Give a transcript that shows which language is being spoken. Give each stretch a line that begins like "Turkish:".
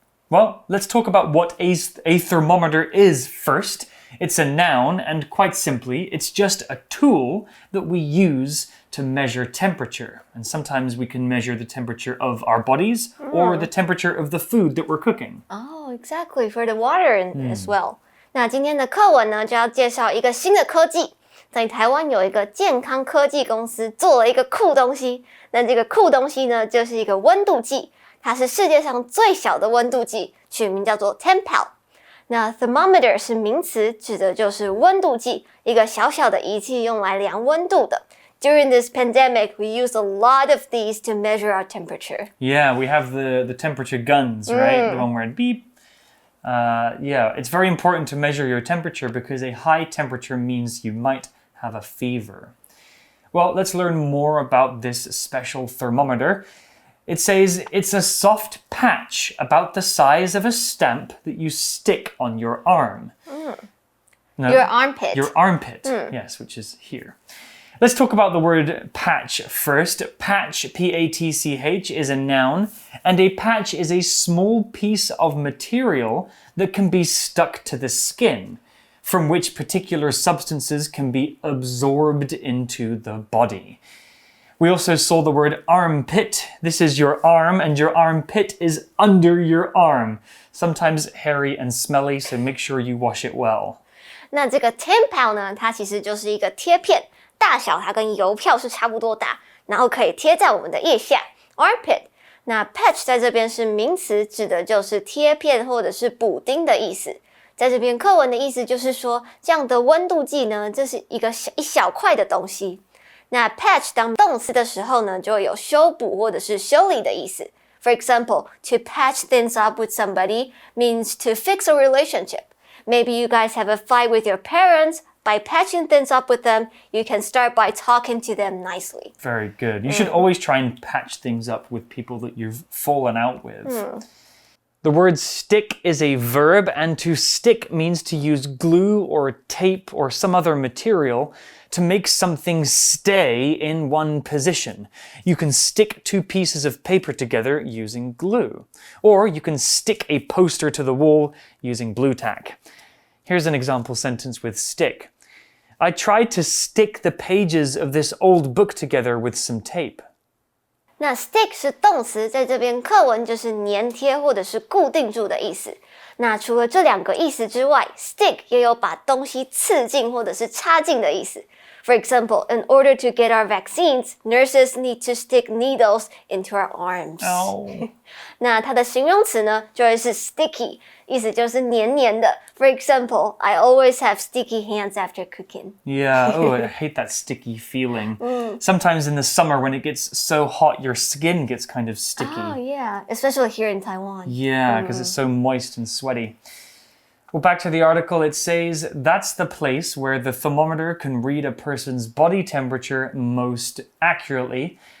English: Well, let's talk about what a thermometer is first. It's a noun, and quite simply, it's just a tool that we use to measure temperature. And sometimes we can measure the temperature of our bodies or the temperature of the food that we're cooking. Oh, exactly. For the water as well.
Chinese: 那今天的课文呢，就要介绍一个新的科技。在台湾有一个健康科技公司做了一个酷东西。那这个酷东西呢，就是一个温度计。它是世界上最小的温度计，取名叫做 TempPal。那 thermometer 是名词，指的就是温度计，一个小小的仪器用来量温度的。
English: During this pandemic, we use a lot of these to measure our temperature. Yeah, we have the temperature guns, right? The one where it beep. Yeah, it's very important to measure your temperature because a high temperature means you might have a fever. Well, let's learn more about this special thermometer. It says it's a soft patch about the size of a stamp that you stick on your arm. No, your armpit. Your armpit, yes, which is here. Let's talk about the word patch first. Patch, P-A-T-C-H, is a noun, and a patch is a small piece of material that can be stuck to the skin, from which particular substances can be absorbed into the body. We also saw the word armpit. This is your arm, and your armpit is under your arm. Sometimes hairy and smelly, so make sure you wash it well.
Chinese: 那这个 TempPal 呢，它其实就是一个贴片。大小它跟邮票是差不多大，然后可以贴在我们的腋下 armpit。那 patch 在这边是名词，指的就是贴片或者是补丁的意思。在这边课文的意思就是说，这样的温度计呢，这是一小块的东西。那 patch 当动词的时候呢，就有修补或者是修理的意思。
English: For example, to patch things up with somebody means to fix a relationship. Maybe you guys have a fight with your parents, By patching things up with them, you can start by talking to them nicely. Very good. You should always try and patch things up with people that you've fallen out with. The word stick is a verb, and to stick means to use glue or tape or some other material to make something stay in one position. You can stick two pieces of paper together using glue, or you can stick a poster to the wall using blue tack. Here's an example sentence with stick. I tried to stick the pages of this old book together with some tape.
Chinese: 那 stick 是动词，在这边课文就是粘贴或者是固定住的意思。那除了这两个意思之外 ，stick 也有把东西刺进或者是插进的意思。
English: For example, in order to get our vaccines, nurses need to stick needles into our arms. Oh.
Chinese: 那它的形容词呢，就会是 sticky， 意思就是黏黏的。
English: For example, I always have sticky hands after cooking. Yeah, oh, I hate that sticky feeling. Sometimes in the summer when it gets so hot, your skin gets kind of sticky. Oh, yeah, especially here in Taiwan. Yeah, because it's so moist and sweaty. Well, back to the article, it says that's the place where the thermometer can read a person's body temperature most accurately.